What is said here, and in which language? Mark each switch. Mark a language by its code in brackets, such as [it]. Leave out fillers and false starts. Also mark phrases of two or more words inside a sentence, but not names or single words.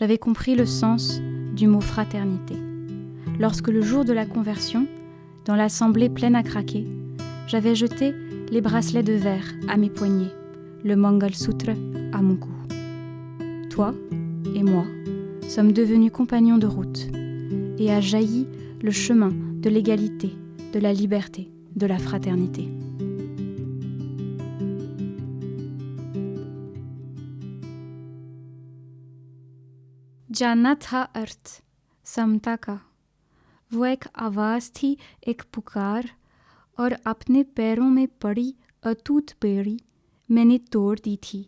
[fr] j'avais compris le sens du mot fraternité. Lorsque le jour de la conversion, dans l'assemblée pleine à craquer, j'avais jeté les bracelets de verre à mes poignets, le Mangal Sutra à mon cou. Toi et moi sommes devenus compagnons de route et a jailli le chemin de l'égalité, de la liberté, de la fraternité. [hi] जानना था अर्थ समता का, वो एक आवाज़ थी, एक पुकार, और अपने पैरों में पड़ी अटूट बेड़ी मैंने तोड़ दी थी।